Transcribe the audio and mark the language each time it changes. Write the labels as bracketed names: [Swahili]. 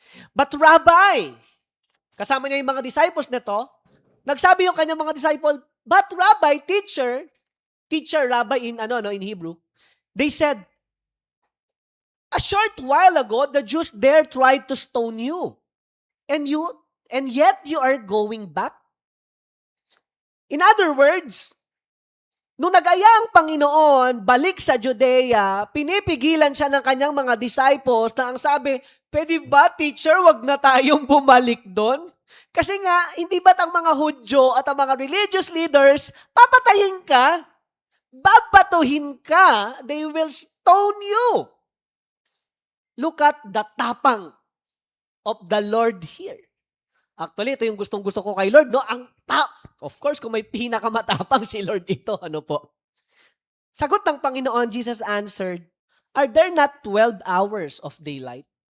[English] But Rabbi, [Filipino] kasama niya yung mga disciples nito, nagsabi yung kanyang mga disciple, [English] but Rabbi, teacher, Rabbi in Hebrew, they said, a short while ago, the Jews there tried to stone you, and yet you are going back. [Filipino] In other words, nung nag-aya ang Panginoon, balik sa Judea, pinipigilan siya ng kanyang mga disciples na ang sabi, pwede ba, teacher, wag na tayong bumalik doon? Kasi nga, hindi ba't ang mga Hudyo at ang mga religious leaders, papatayin ka, babatuhin ka, [English] they will stone you. Look at the tapang of the Lord here. [Filipino] Actually, ito yung gustong-gusto ko kay Lord, no? [English] Of course, [Filipino] kung may pinakamatapang si Lord ito, ano po? Sagot ng Panginoon, [English] Jesus answered, are there not 12 hours of daylight?